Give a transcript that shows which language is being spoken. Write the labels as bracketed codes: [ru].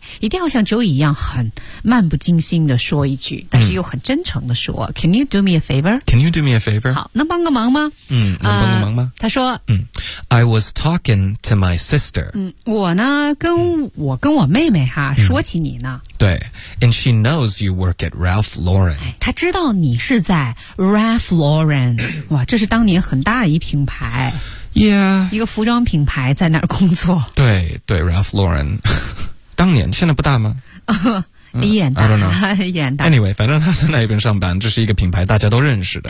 [zh] 一定要像 Joey 一样很漫不经心的说一句，但是又很真诚的说、 [en] Can you do me a favor? Can you do me a favor? [zh] 好，能帮个忙吗？能帮个忙吗？他说， [en] I was talking to my sister. [zh] 我呢，跟我妹妹哈说起你呢。对 [en] ，and she knows you work at Ralph Lauren. [zh] 她知道你是在 Ralph Lauren. 哇，这是当年很大的一品牌。 [en] Yeah. [zh] 一个服装品牌在哪儿工作？对对 ，Ralph Lauren， 当年现在不大吗？依然大。 [en] I don't know， [zh] 依然大。 Anyway， 反正他在那边上班，这是一个品牌，大家都认识的。